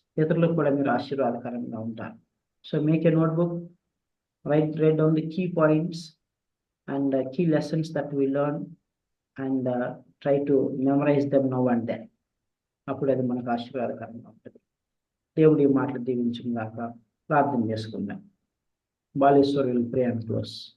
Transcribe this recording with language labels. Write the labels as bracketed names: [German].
[Telugu] ఇతరులకు కూడా మీరు ఆశీర్వాదకరంగా ఉంటారు. [English] So make a notebook, write down the key points and key lessons that we learn and try to memorize them now and then. [Telugu] అప్పుడు అది మనకు ఆశీర్వాదకరంగా ఉంటుంది. దేవుడి మాటలు దీవించుగాక. ప్రార్థన చేసుకుందాం. Baleshwar [English] Will pray and close.